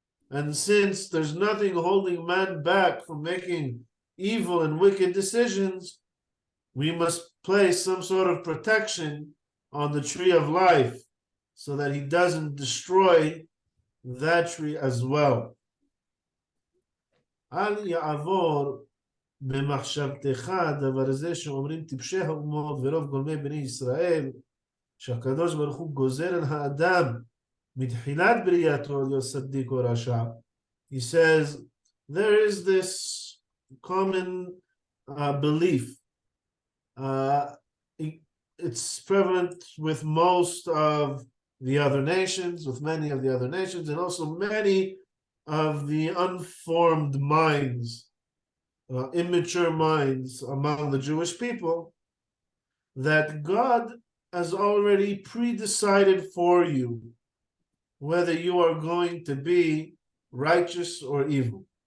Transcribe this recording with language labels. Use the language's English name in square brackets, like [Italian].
[English] And since there's nothing holding man back from making evil and wicked decisions, we must place some sort of protection on the tree of life so that he doesn't destroy that tree as well. [Hebrew] אל יעבור במחשבתך הדבר הזה שאומרים טיפשי האומות ורוב גולמי בני ישראל, שהקדוש ברוך הוא גוזר על האדם מתחילת בריאתו להיות צדיק או רשע. [English] He says, there is this common belief. It's prevalent with most of the other nations, with many of the other nations, and also many of the unformed minds, immature minds among the Jewish people, that God has already pre-decided for you whether you are going to be righteous or evil.